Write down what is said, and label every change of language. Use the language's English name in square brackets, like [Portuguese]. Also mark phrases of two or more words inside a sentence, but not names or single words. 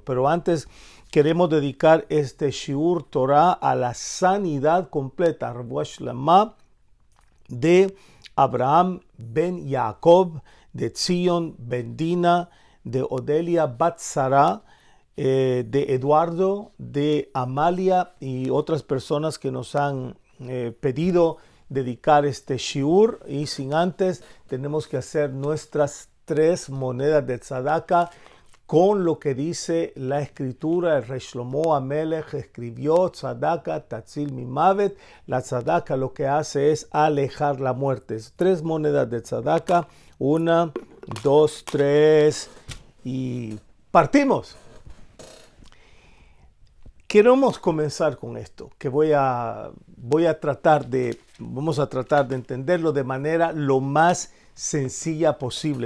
[Spanish] Pero antes queremos dedicar este [Hebrew] שיעור תורה [Spanish] a la sanidad completa, [Hebrew] רפואה שלמה, [Spanish] de Abraham ben Jacob, de Zion ben Dina, de Odelia bat Sara, de Eduardo, de Amalia y otras personas que nos han pedido dedicar este shiur. Y sin antes tenemos que hacer nuestras 3 monedas de tzedaka con lo que dice la escritura. El Rey Shlomo Amelech escribió: [Hebrew] צדקה תציל ממות. [Spanish] La tzedaka lo que hace es alejar la muerte. 3 monedas de tzedaka. 1, 2, 3 y partimos. Queremos comenzar con esto, que vamos a tratar de entenderlo de manera lo más sencilla posible.